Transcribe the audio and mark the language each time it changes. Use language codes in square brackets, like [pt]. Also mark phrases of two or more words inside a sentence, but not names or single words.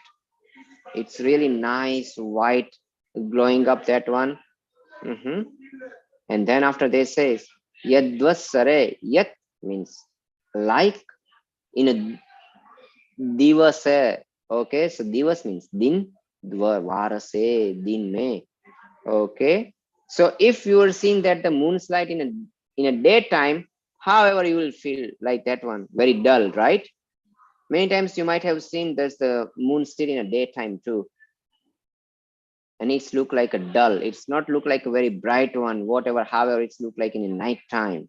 [en] It's really nice, white, glowing up that one. And then after they says Yadvasare, Yat means like in a divase. Okay, so divas means din, varase, [hi] din me. [en] Okay, so if you are seeing that the moon's light in a daytime, however you will feel like that one very dull, right? Many times you might have seen there's the moon still in a daytime too, and it's look like a dull, it's not look like a very bright one, whatever, however it's look like in a night time.